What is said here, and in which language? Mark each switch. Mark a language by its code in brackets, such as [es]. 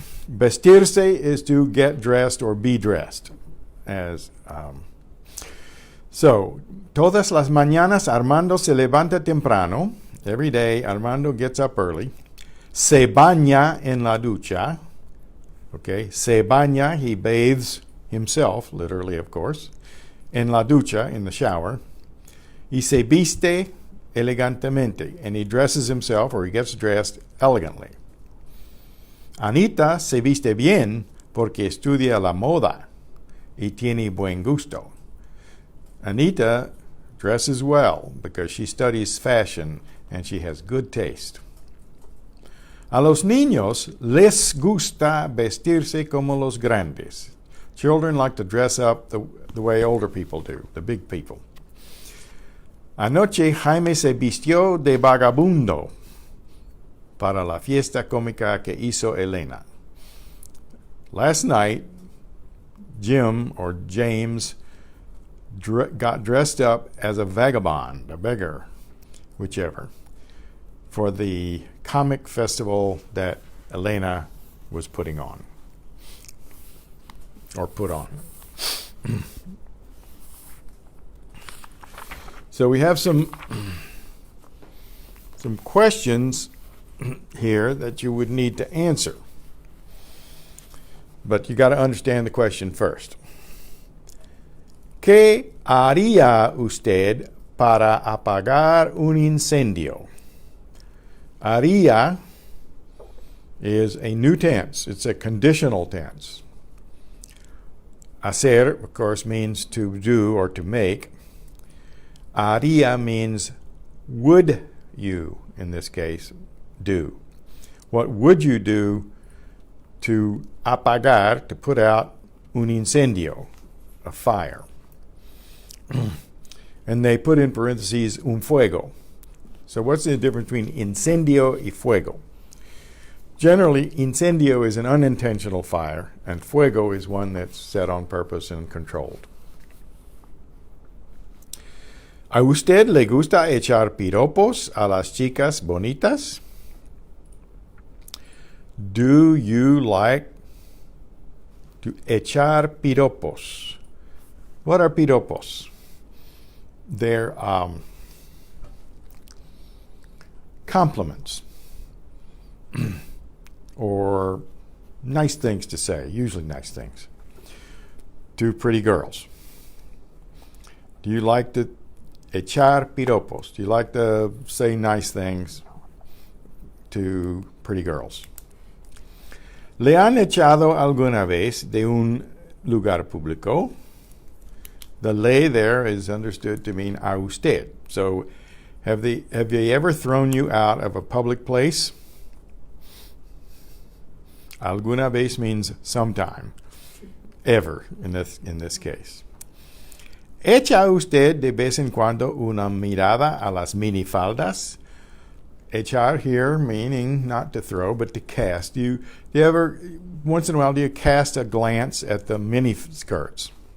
[en] Vestirse is to get dressed or be dressed. [es] So, todas las mañanas Armando se levanta temprano. Every day Armando gets up early. Se baña en la ducha. Okay, se baña, [en] he bathes himself, literally of course, [es] en la ducha, [en] in the shower. [es] Y se viste elegantemente, [en] and he dresses himself, or he gets dressed elegantly. [es] Anita se viste bien porque estudia la moda y tiene buen gusto. [en] Anita dresses well because she studies fashion and she has good taste. [es] A los niños les gusta vestirse como los grandes. [en] Children like to dress up the way older people do, the big people. [es] Anoche Jaime se vistió de vagabundo para la fiesta cómica que hizo Elena. [en] Last night, Jim or James got dressed up as a vagabond, a beggar, whichever, for the comic festival that Elena was putting on, or put on. So we have some questions here that you would need to answer. But you got to understand the question first. [es] ¿Qué haría usted para apagar un incendio? [en] Haría is a new tense. It's a conditional tense. Hacer, of course, means to do or to make. Haría means would you, in this case, do. What would you do to apagar, to put out un incendio, a fire? And they put in parentheses un fuego. So what's the difference between incendio y fuego? Generally, incendio is an unintentional fire, and fuego is one that's set on purpose and controlled. [es] ¿A usted le gusta echar piropos a las chicas bonitas? [en] Do you like to echar piropos? What are piropos? They're compliments or nice things to say, usually nice things, to pretty girls. Do you like to echar piropos? Do you like to say nice things to pretty girls? [es] ¿Le han echado alguna vez de un lugar público? [en] The le there is understood to mean a usted. So have they ever thrown you out of a public place? Alguna vez means sometime, ever in this case. [es] ¿Echa usted de vez en cuando una mirada a las minifaldas? [en] Echar here meaning not to throw, but to cast. Do you ever, once in a while, do you cast a glance at the mini skirts?